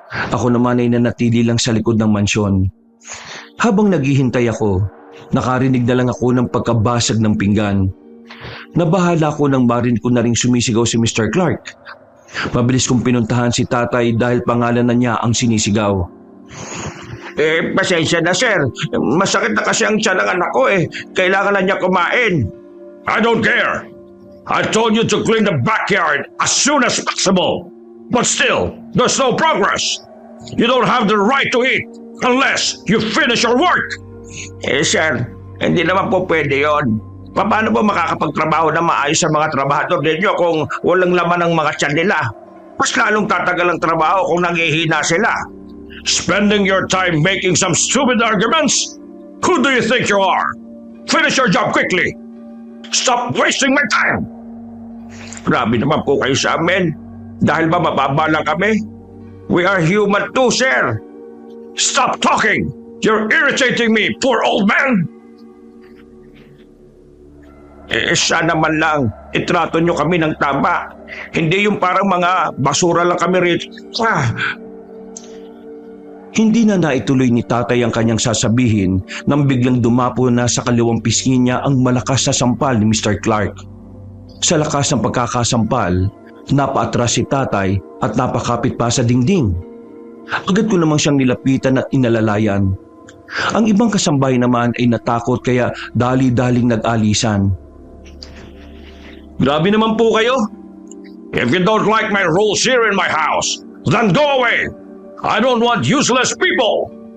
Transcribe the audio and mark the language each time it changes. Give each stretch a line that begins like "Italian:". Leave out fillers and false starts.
Filipino: Ako naman ay nanatili lang sa likod ng mansyon. Habang naghihintay ako, nakarinig na lang ako ng pagkabasag ng pinggan. Nabahala ko nang marinig ko na ring sumisigaw si Mr. Clark. Mabilis kong pinuntahan si tatay dahil pangalan na niya ang sinisigaw. Pasensya na sir. Masakit na kasi ang tiyan ng anak ko eh. Kailangan na niya kumain. I don't care.
English: I told you to clean the backyard as soon as possible. But still, there's no progress. You don't have the right to eat unless you finish your work.
Filipino: Sir, hindi naman po pwede yon. Paano ba makakapagtrabaho na maayos sa mga trabahador ninyo kung walang laman ang mga tiyan nila? Mas lalong tatagal ang trabaho kung nanghihina sila.
English: Spending your time making some stupid arguments? Who do you think you are? Finish your job quickly!
Filipino: Stop wasting my time! Grabe naman po kayo sa amin.
English: Dahil ba mababa lang kami? We are human too, sir! Stop talking! You're irritating me, poor old man!
Filipino: Sana man lang, itrato nyo kami ng tama. Hindi yung parang mga basura lang kami rito. Hindi na naituloy ni tatay ang kanyang sasabihin nang biglang dumapo na sa kaliwang pisngi niya ang malakas na sampal ni Mr. Clark. Sa lakas ng pagkakasampal, napaatras si tatay at napakapit pa sa dingding. Agad ko namang siyang nilapitan at inalalayan. Ang ibang kasambahay naman ay natakot kaya dali-daling nag-alisan. Grabe naman po kayo.
English: If you don't like my rules here in my house, then go away. I don't want useless people.